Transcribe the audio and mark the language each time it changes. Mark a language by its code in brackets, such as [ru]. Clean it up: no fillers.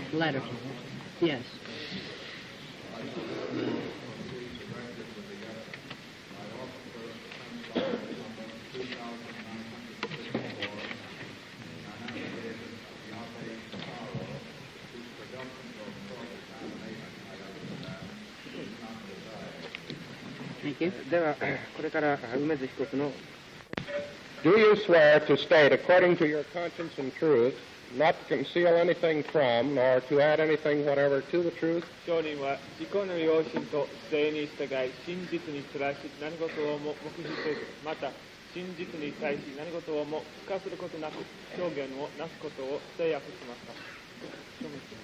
[en] Latter. Yes. Thank you. [ja] では、これから梅津被告の [en] Do you swear to state, according to your conscience and truth, not to conceal anything from, nor to add anything whatever to the truth? [ja] 証人は自己の良心と姿勢に従い真実に照らし何事をも黙秘せず、また真実に対し何事をも付加することなく証言をなすことを誓約しました。